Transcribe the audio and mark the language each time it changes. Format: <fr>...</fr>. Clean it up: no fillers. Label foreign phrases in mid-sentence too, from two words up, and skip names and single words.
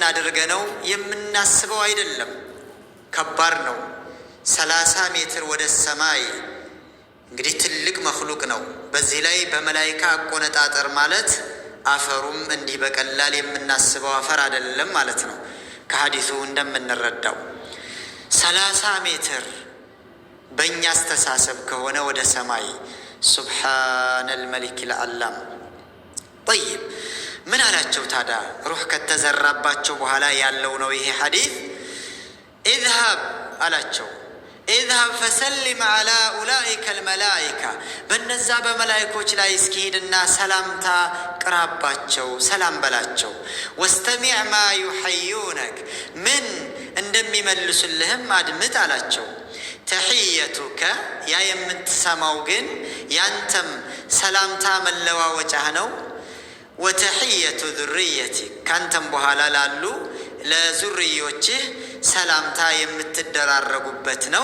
<am>አድርገነው የምናስበው አይደለም። ከባድ ነው። 30 ሜትር ወደ ሰማይ እንግዲህ ትልቅ መክሉቅ ነው። በዚህ ላይ በመላይካ አቆነጣጠር ማለት አፈሩም እንዲህ በቀላል የምናስበው አፈር አይደለም ማለት ነው። ከሐዲሱ እንደምንረዳው 30 ሜትር በእኛ አስተሳሰብ ከሆነ ወደ ሰማይ</am> <ar>سبحان الملك العلام።</ar> <am>ጠይብ ምን አላቸው ታዲያ? ሩህ ከተዘራባቸው በኋላ ያለው ነው ይሄ ሐዲስ። ኢዝሃብ አላቸው</am> <ar>اذهب فسلم على أولئك الملائكة</ar> <am>በነዛ በመላእክቶች ላይ እስኪሄድና ሰላምታ ቅራባቸው፣ ሰላም በላቸው።</am> <ar>واستمع ما يحيونك</ar> <am>ምን እንደሚመልሱልህም አድምጥ አላቸው። ተሕየቱከ ያ የምትሰማው ግን ያንተም ሰላምታ መለዋወጫህ ነው።</am> <ar>وتحية ذريتك</ar> <am>ካንተም በኋላ ላሉ ለዙርዮችህ ሰላምታ የምትደራረጉበት ነው</am>